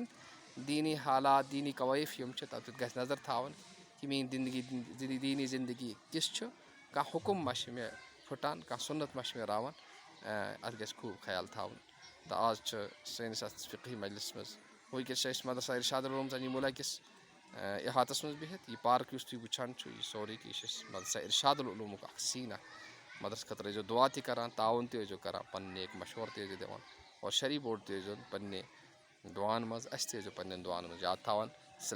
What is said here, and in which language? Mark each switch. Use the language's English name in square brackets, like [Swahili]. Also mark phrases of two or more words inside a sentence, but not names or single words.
[Kashmiri] دیٖنی حالات، دیٖنی قوٲیف یِم چھِ تتھ گژھِ نظر تھاوٕنۍ کہِ میٲنۍ دیٖنی زندگی کِژھ چھُ، کانٛہہ حُکم ما چھِ مےٚ پھٕٹان، کانٛہہ سُنت ما چھِ مےٚ راوان، اتھ گژھِ خوٗب خیال تھاوُن. تہٕ آز چھُ سٲنِس اتھ فقہی مجلسس منٛز وٕنکیٚس چھِ أسۍ مدرسہ ارشاد العلوم زنیٖمُلہ کِس احاطس منٛز بِہِتھ. یہِ پارک یُس تُہۍ وٕچھان چھُو یہِ سورُے کہِ یہِ چھِ مدرسہ ارشاد العلومُک اکھ سیٖن اکھ. مدرسس خٲطرٕ ٲسۍزیو دعا تہِ کران، تعاوُن تہِ ٲسۍزیو کران، پنٕنۍ نیک مشورٕ تہِ ٲسۍزیو دِوان، اور شرعی بورڈ تہِ ٲسۍزیون پننہِ دُعاہن منٛز، اسہِ تہِ ٲسۍزیو پننٮ۪ن دُعاہن منٛز یاد تھاوان.